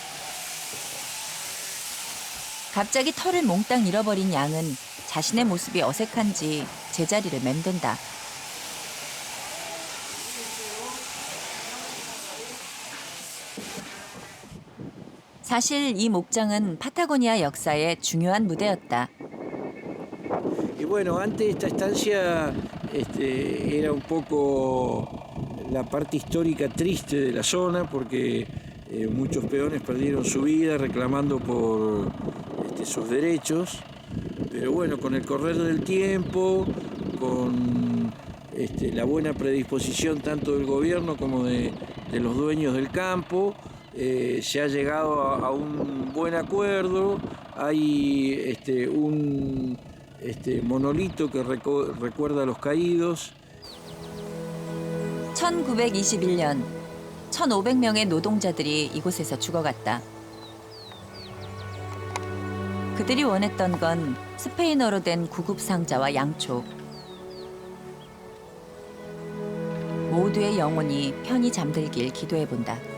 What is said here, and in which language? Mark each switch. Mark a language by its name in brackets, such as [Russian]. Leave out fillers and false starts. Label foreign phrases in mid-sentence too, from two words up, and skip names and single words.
[Korean] 갑자기 털을 몽땅 잃어버린 양은 자신의 모습이 어색한지 제자리를 맴돈다. 사실 이 목장은 파타고니아 역사의 중요한 무대였다. [Spanish] Y bueno, antes esta estancia era un poco la parte histórica triste de la zona porque muchos peones perdieron su vida reclamando por sus derechos. Pero bueno, con el correr del tiempo, con la buena predisposición tanto del gobierno como de los dueños del campo, se ha llegado a un buen acuerdo. Hay un monolito que recuerda a los caídos. [Korean] 1921년 1,500명의 노동자들이 이곳에서 죽어갔다. 그들이 원했던 건 스페인어로 된 구급 상자와 양초. 모두의 영혼이 편히 잠들길 기도해본다.